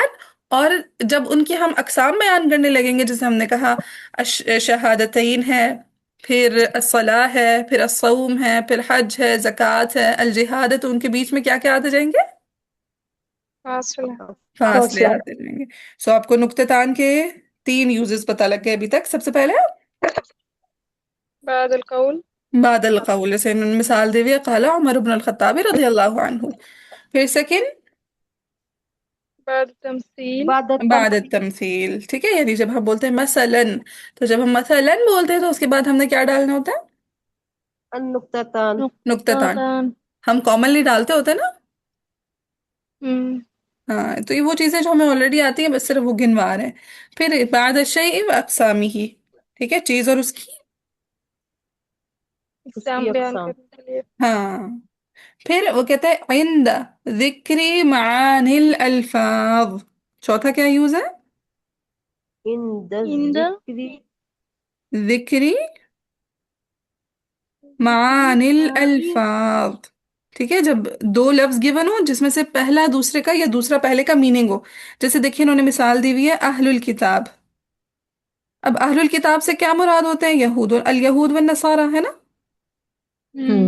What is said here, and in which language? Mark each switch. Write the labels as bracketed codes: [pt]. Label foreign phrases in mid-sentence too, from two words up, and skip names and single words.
[hi] और जब उनकी हम अकसाम बयान करने लगेंगे, जैसे हमने कहा शहादतैन है, फिर अस्सलाह है, फिर अस्सौम है, फिर हज है, ज़कात है, अल जिहाद है, तो उनके बीच में क्या क्या आते जाएंगे, फासला। फासले फासला। आते जाएंगे। सो आपको नुक्ततान के तीन यूजेस पता लग गए अभी तक। सबसे पहले [ar] بعد القول. [hi] बादल कौल, जैसे इन्होंने मिसाल दी हुई है, [ar] قال عمر بن الخطاب رضي الله عنه. [hi] फिर सेकंड, [ar] بعد التمثيل. बाद बाद तमसील। [hi] तमसील, ठीक है। यानी जब हम बोलते हैं मसलन, तो जब हम मसलन बोलते हैं तो उसके बाद हमने क्या डालना होता है, नुक्ततन। नुक्ततान। नुक्तातान। हम कॉमनली डालते होते हैं ना। हम्म। हाँ, तो ये वो चीजें जो हमें ऑलरेडी आती है, बस सिर्फ वो गिनवा रहे हैं। फिर [ar] بعد الشيء وأقسامه, [hi] ठीक है, चीज और उसकी, उसकी एग्जाम बयान अकसाम। करने के लिए। हाँ। फिर वो कहते हैं [ar] عند ذكر معاني الألفاظ. [hi] चौथा क्या यूज है, इंद इंद जिक्री। जिक्री जिक्री मानिल मानी। अल्फाज, ठीक है। जब दो लफ्ज गिवन हो जिसमें से पहला दूसरे का या दूसरा पहले का मीनिंग हो। जैसे देखिए इन्होंने मिसाल दी हुई है [ar] أهل الكتاب. [hi] अब [ar] أهل الكتاب [hi] से क्या मुराद होते हैं, यहूद, और [ar] اليهود والنصارى, [hi] है ना। हम्म।